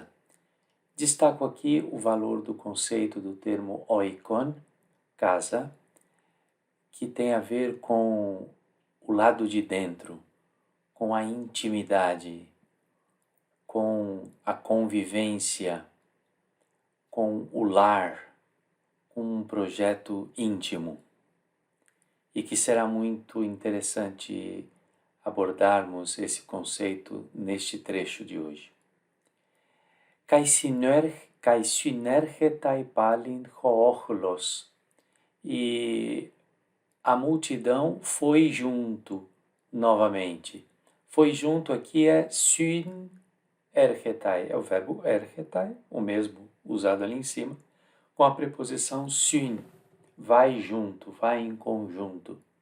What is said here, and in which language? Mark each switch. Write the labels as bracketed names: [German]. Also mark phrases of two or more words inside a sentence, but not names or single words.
[Portuguese] Destaco aqui o valor do conceito do termo oikon, casa, que tem a ver com o lado de dentro, com a intimidade, com a convivência, com o lar, com um projeto íntimo. E que será muito interessante abordarmos esse conceito neste trecho de hoje. [Greek] Καὶ συνέρχεται πάλιν ὁ ὄχλος. [Portuguese] E a multidão foi junto novamente. Foi junto aqui é synergetai, é o verbo ergetai, o mesmo usado ali em cima, com a preposição syn, vai junto, vai em conjunto.